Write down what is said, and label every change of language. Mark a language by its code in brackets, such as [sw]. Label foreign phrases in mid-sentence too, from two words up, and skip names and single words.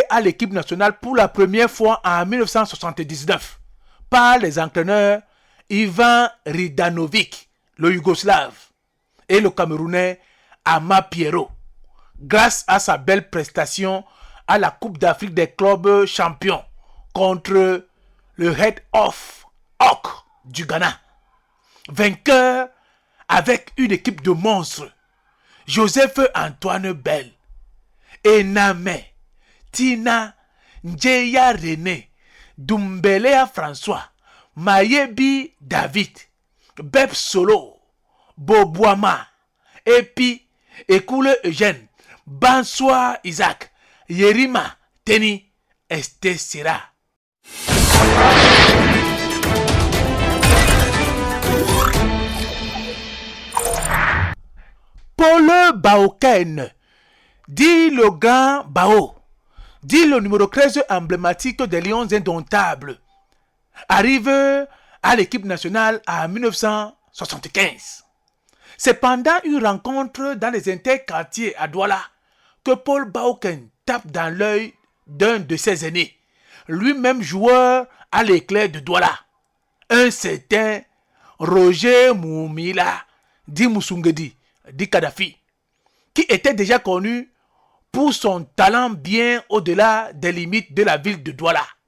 [fr] à l'équipe nationale pour la première fois en 1979 par les entraîneurs Ivan Ridanovic, le Yougoslave, et le Camerounais Ama Pierrot, grâce à sa belle prestation à la Coupe d'Afrique des clubs champions contre le Head of Oak du Ghana. Vainqueur avec une équipe de monstres, Joseph Antoine Bell, Ename, Tina, Njeya René, Doumbelea François, Mayebi David, Beb Solo, Boboama, Epi, Ekoule Eugène, Bansoir Isaac, Yerima Teni, Estesira. Paul Baoken, dit le Grand Bao, dit le numéro 13 emblématique des Lions indomptables, arrive à l'équipe nationale en 1975. C'est pendant une rencontre dans les interquartiers à Douala que Paul Baoken tape dans l'œil d'un de ses aînés, lui-même joueur à l'Éclair de Douala, un certain Roger Moumila, dit Moussungedi, dit Kadhafi, qui était déjà connu pour son talent bien au-delà des limites de la ville de Douala.